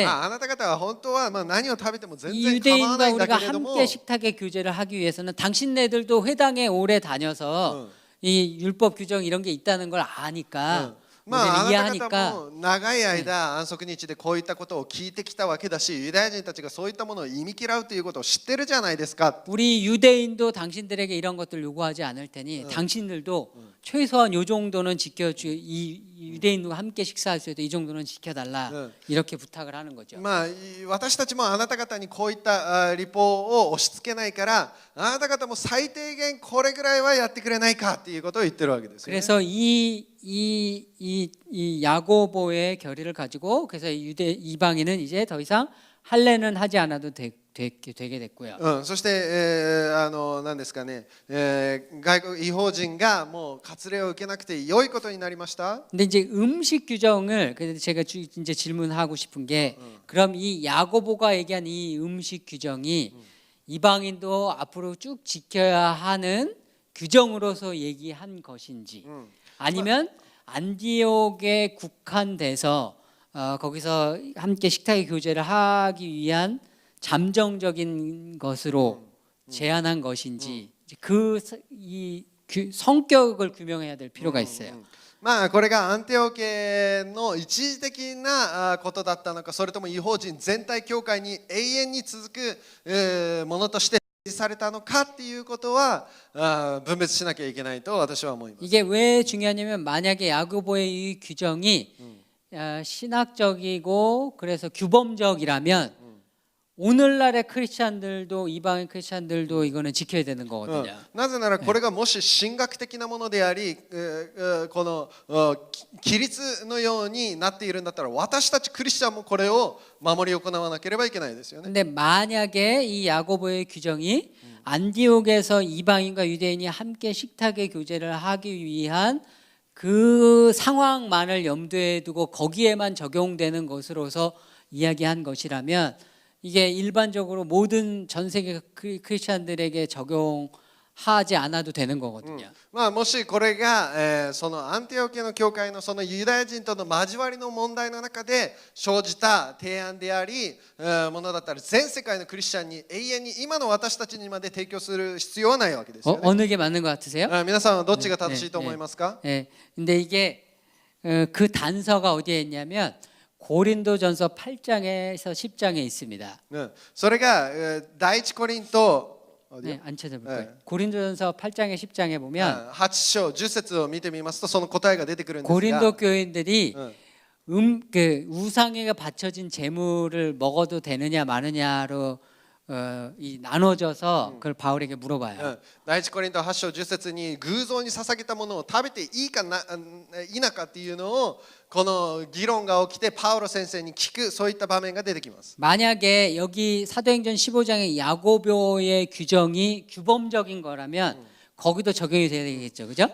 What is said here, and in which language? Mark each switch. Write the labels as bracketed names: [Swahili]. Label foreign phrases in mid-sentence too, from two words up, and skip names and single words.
[Japanese] あなた方は本当は何を食べても全 [Korean] 이 [Japanese] 然構わな [Korean] 유대인과 [Japanese] いんだ [Korean] 우리가 [Japanese] けれども [Korean] 함께 식탁의 교제를 하기 위해서는 당신네들도 회당에 오래 다녀서 이 율법 규정 이런 게 있다는 걸 아니까 [Japanese] まあ、あ [Korean] 우리는 [Japanese] なた方 [Korean] 이해하니까 [Japanese] も長い間安息日でこういったことを聞いてきたわけだし、ユダヤ人たちがそういったものを忌み嫌うということを知ってるじゃないですか。 [Korean] 우리 유대인도 당신들에게 이런 것들 요구하지 않을 테니 당신들도 최소한 요 정도는 지켜주 이 유대인과 함께 식사할 수 있도록 이 정도는 지켜달라 이렇게 부탁을 하는 거죠. [Japanese] まあ、私たちもあなた方にこういった立法を押し付けないから、あなた方も最低限これぐらいはやってくれないかっていうことを言ってるわけですよね。 [Korean] 그래서 이 야고보의 결의를 가지고 그래서 이방인은 이제 더 이상 할례는 하지 않아도 되게 됐고요. [Japanese] そして、何ですかね、外国異邦人がもう割礼を受けなくて良いことになりました。 [Korean] 근데 이제 음식 규정을 그래서 제가 이제 질문하고 싶은 게 그럼 이 야고보가 얘기한 이 음식 규정이 이방인도 앞으로 쭉 지켜야 하는 규정으로서 얘기한 것인지 아니면 안디옥에 국한돼서 거기서 함께 식탁의 교제를 하기 위한 잠정적인 것으로 제한한 것인지 이 성격을 규명해야 될 필요가 있어요. [Japanese] まあこれがアンテオケの一時的なことだったのか、それとも異邦人全体教会に永遠に続くものとして指示されたのかっていうことは分別しなきゃいけないと私は思います。 [Korean] 이게 왜 중요하냐면 만약에 야고보의 이 규정이 신학적이고 그래서 규범적이라면 오늘날의 크리스찬들도 이방인 크리스찬들도 이거는 지켜야 되는 거거든요. [Japanese] なぜならこれがもし神学的なものであり、この規律のようになっているんだったら私たちクリスチャンもこれを守り行わなければいけないですよね。 [Korean] 근데 만약에 이 야고보의 규정이 안디옥에서 이방인과 유대인이 함께 식탁의 교제를 하기 위한 그 상황만을 염두에 두고 거기에만 적용되는 것으로서 이야기한 것이라면 이게 일반적으로 모든 전 세계 크리스찬들에게 적용하지 않아도 되는 거거든요. [Japanese] まあもしこれが、そのアンティオケの教会のそのユダヤ人との交わりの問題の中で生じた提案であり、ものだったら全世界のクリスチャンに永遠に今の私たちにまで提供する必要はないわけですよね。 [Korean] 어느 게 맞는 것 같으세요? [Japanese] 皆さんはどっちが正しいと思いますか？ [Korean] 예. 근데 이게 그 단서가 어디에 있냐면 고린도전서 8장에서 10장에 있습니다. [Japanese] それが第一コリント [Korean] 네, 안 찾아볼까요? 고린도전서 8장에 10장에 보면 [Japanese] 8 章10節を見てみますとその答えが出てくるんですが [Korean] 고린도 교인들이 그 우상에게 바쳐진 제물을 먹어도 되느냐 마느냐로 나눠져서 그걸 바울에게 물어봐요. [Japanese] 第一コリント8章10節に偶像に捧げたものを食べていいか否かっていうのをこの議論が起きてパウロ先生に聞くそういった場面が出てきます。 [Korean] 만약에 여기 사도행전 15장의 야고보의 규정이 규범적인 거라면 거기도 적용이 돼야 되겠죠, 그죠?